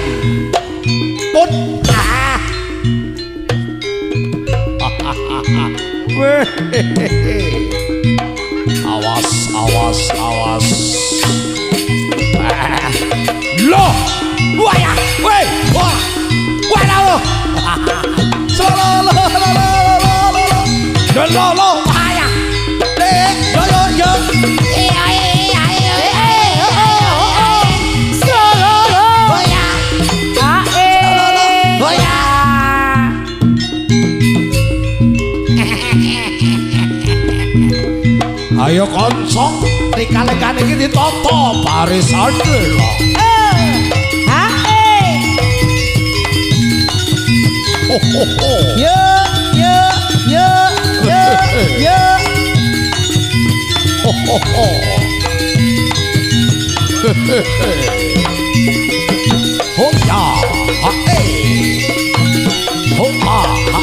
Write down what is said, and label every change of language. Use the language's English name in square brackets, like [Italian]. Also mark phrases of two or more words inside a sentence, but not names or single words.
[Javanese] Pun. Awas, awas, awas. Loh. Wah ya. Weh. Wah. Wah lah lo. Solo lo lo lo lo lo. Lo lo lo. Wah ya. Yo yo yo. Ayo konco, rika-likan iki ditata barisane lho. Ho ho ho. Yo, yo, yo, yo, yo. Ho ho ho. Ho ya, ha ho ha ha